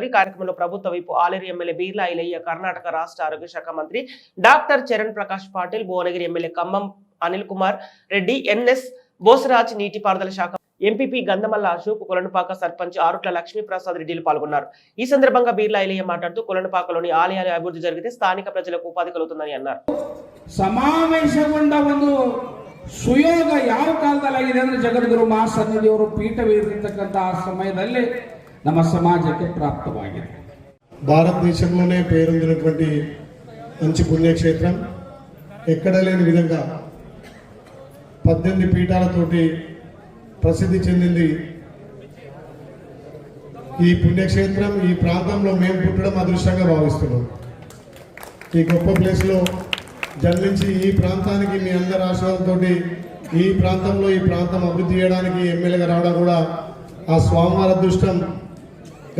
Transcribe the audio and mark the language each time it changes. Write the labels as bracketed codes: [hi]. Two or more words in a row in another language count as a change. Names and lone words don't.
[te] ఈ కార్యక్రమంలో ప్రభుత్వ వైపు ఆలేరు ఎమ్మెల్యే బీర్లా ఐలయ్య, కర్ణాటక రాష్ట్ర ఆరోగ్య శాఖ మంత్రి డాక్టర్ చరణ్ ప్రకాష్ పాటిల్, భువనగిరి ఎమ్మెల్యే ఖమ్మం అనిల్ కుమార్ రెడ్డి, ఎన్ఎస్ బోసరాజ్, నీటిపారుదల శాఖ ఎంపీపీ గంధమల్ల అశోక్, కొలనుపాక సర్పంచ్ ఆరుట్ల లక్ష్మీప్రసాద్ రెడ్డిలు పాల్గొన్నారు. ఈ సందర్భంగా బీర్లా ఐలయ్య మాట్లాడుతూ కొలనుపాకలోని ఆలయాల అభివృద్ధి జరిగితే స్థానిక ప్రజలకు ఉపాధి కలుగుతుందని అన్నారు. [kn] ಸಮಾವೇಶಗೊಂಡ ಒಂದು ಸುಯೋಗ ಯಾವ ಕಾಲದಲ್ಲಾಗಿದೆ ಅಂದರೆ ಜಗದ್ಗುರು ಮಹಾಸನ್ನಿಧಿಯವರು ಪೀಠವೇರಿರ್ತಕ್ಕಂಥ ಆ ಸಮಯದಲ್ಲಿ ನಮ್ಮ ಸಮಾಜಕ್ಕೆ ಪ್ರಾಪ್ತವಾಗಿದೆ. [te] భారతదేశంలోనే పేరొందినటువంటి మంచి పుణ్యక్షేత్రం, ఎక్కడ లేని విధంగా 18 పీఠాలతోటి ప్రసిద్ధి చెందింది ఈ పుణ్యక్షేత్రం. ఈ ప్రాంతంలో మేము పుట్టడం అదృష్టంగా భావిస్తున్నాం. ఈ గొప్ప ప్లేస్లో జన్మించి ఈ ప్రాంతానికి మీ అందరి ఆశీర్వాదంతో ఈ ప్రాంతం అభివృద్ధి చేయడానికి ఎమ్మెల్యేగా రావడం కూడా ఆ స్వామివారి అదృష్టం.